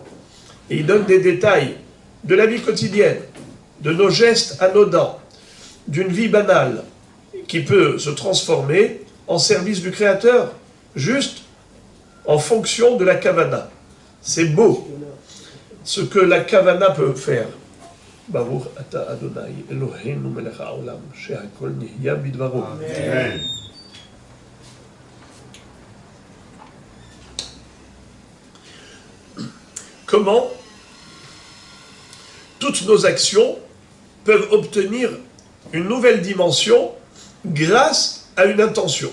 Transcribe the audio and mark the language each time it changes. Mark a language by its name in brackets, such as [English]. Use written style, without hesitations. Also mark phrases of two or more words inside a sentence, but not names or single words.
[French] Et il donne des détails de la vie quotidienne, de nos gestes anodins, d'une vie banale, qui peut se transformer en service du Créateur, juste en fonction de la kavana. C'est beau ce que la kavana peut faire. [Hebrew] ברוך אתה ה' אלהינו מלך העולם שהכל נהיה בדברו. [French] Amen. Comment toutes nos actions peuvent obtenir une nouvelle dimension grâce à une intention.